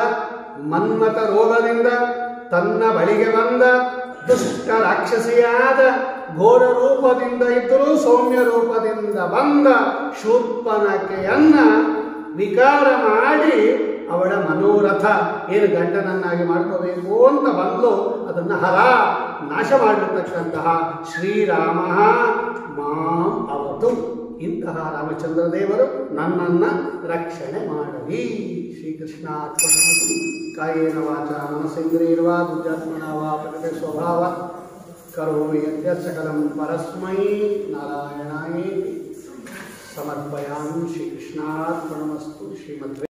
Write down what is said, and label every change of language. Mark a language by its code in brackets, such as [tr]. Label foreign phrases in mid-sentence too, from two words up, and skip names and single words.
[kn] ಮನ್ಮಥ ರೋಗದಿಂದ ತನ್ನ ಬಳಿಗೆ ಬಂದ ದುಷ್ಟ ರಾಕ್ಷಸಿಯಾದ ಘೋರ ರೂಪದಿಂದ ಇದ್ದರೂ ಸೌಮ್ಯ ರೂಪದಿಂದ ಬಂದ ಶೂರ್ಪನಖೆಯನ್ನ ವಿಕಾರ ಮಾಡಿ ಅವಳ ಮನೋರಥ ಏನು ಗಂಡನನ್ನಾಗಿ ಮಾಡ್ಕೋಬೇಕು ಅಂತ ಬಂದು ಅದನ್ನು ನಾಶ ಮಾಡಿರ್ತಕ್ಕಂತಹ ಶ್ರೀರಾಮ [sa] ಮಾಂ ಅವತು. [kn] ಇಂತಹ ರಾಮಚಂದ್ರ ದೇವರು ನನ್ನನ್ನು ರಕ್ಷಣೆ ಮಾಡಲಿ. [sa] ಶ್ರೀಕೃಷ್ಣಾರ್ಪಣಮಸ್ತು. ಕಾಯೇನ ವಾಚ ಮನಸೇಂದ್ರಿಯರ್ವಾ ಬುದ್ಧಾತ್ಮನ ವಾ ಪ್ರಕೃತಿ ಸ್ವಭಾವ ಕರೋಮಿ ಯದ್ಯತ್ ಸಕಲಂ ಪರಸ್ಮೈ ನಾರಾಯಣಾಯೇತಿ ಸಮರ್ಪಯಾಮಿ. ಶ್ರೀಕೃಷ್ಣಾರ್ಪಣಮಸ್ತು. ಶ್ರೀಮದ್